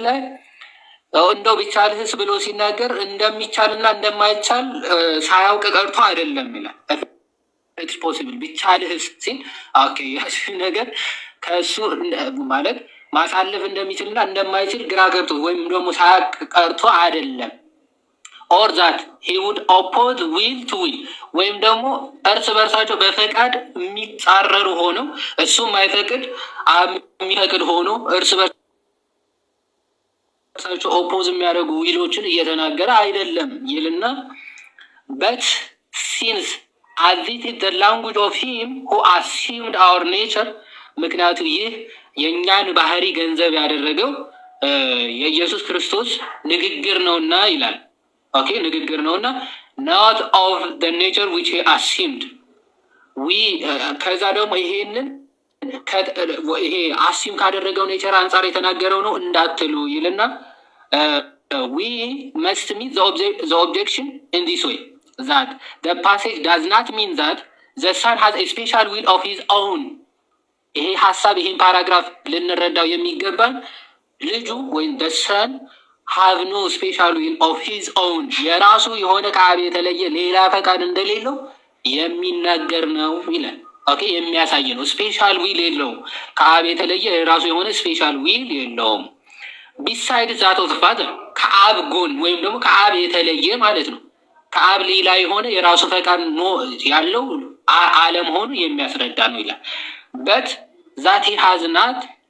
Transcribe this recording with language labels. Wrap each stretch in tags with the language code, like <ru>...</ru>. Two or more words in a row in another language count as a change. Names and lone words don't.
<am>ላይ እንደው ቢቻልህስ ብሎ ሲናገር እንደሚቻልና እንደማይቻል ሳያውቅ ቀርቶ አይደለም ይላል።</am> <en>It's possible</en> <am>ቢቻልህስ ሲል ኦኬ ያቺ ነገር ከእሱ ማለት ማሳለፍ እንደሚችልና እንደማይችል ግራ ገብቶ ወይም ደግሞ ሳያውቅ ቀርቶ አይደለም።</am> <en>or that he would oppose will to will</en> <am>ወይም ደግሞ እርስ በርሳቸው በፈቃድ የሚጻረሩ ሆነው እሱ የማይፈቅድ የሚፈቅድ ሆኖ እርስ በርሳቸው ኦፖዝ የሚያደርጉ ዊሎችን እየተናገረ አይደለም ይልና</am> <en>but since as it is the language of him who assumed our nature</en> <am>ምክንያቱ ይህ የእኛን ባህሪ ገንዘብ ያደረገው የኢየሱስ ክርስቶስ ንግግር ነውና ይላል። ኦኬ ንግግር ነውና</am> <en>not of the nature which he assumed</en> <am>ከዛ ደግሞ ይሄንን ይሄ አሲም ካደረገው ኔቸር አንጻር የተናገረው ነው እንዳትሉ ይልና</am> <en>we must meet the objection in this way that the passage does not mean that the son has a special will of his own።</en> <am>ይሄ ሐሳብ ይሄን ፓራግራፍ ልንረዳው የሚገባን ልጁ ወይም</am> <en>the son have no special will of his own</en> <am>የራሱ የሆነ ከአብ የተለየ ሌላ ፈቃድ እንደሌለው የሚናገር ነው ይላል። ኦኬ የሚያሳይ ነው።</am> <en>special will</en> <am>የለውም። ከአብ የተለየ የራሱ የሆነ</am> <en>special will</en> <am>የለውም።</am> <en>beside that of father</en> <am>ከአብ ጎን ወይም ደግሞ ከአብ የተለየ ማለት ነው። ከአብ ሌላ የሆነ የራሱ ፈቃድ ያለው አለመሆኑ የሚያስረዳ ነው ይላል።</am> <en>but that he has not</en>